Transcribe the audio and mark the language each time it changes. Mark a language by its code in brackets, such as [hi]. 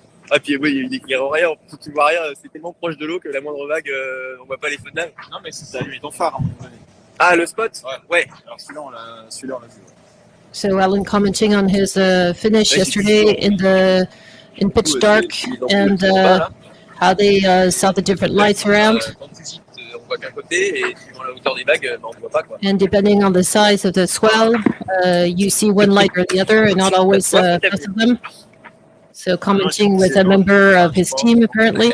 [fr] Ah puis oui, il éclaire rien, tu vois rien, c'est tellement proche de l'eau que la moindre vague, on voit pas les feux de nage. Non mais c'est ça, lui ton phare à un moment donné. Ah le spot. Ouais. Alors celui-là on l'a vu. [en] So Alan commenting on his finish yesterday in pitch dark and how they saw the different lights around. [fr] On voit qu'un côté et suivant la hauteur des vagues, on voit pas quoi. [en] And depending on the size of the swell, you see one light or the other, and not always both of them. So commenting with a member of his team apparently.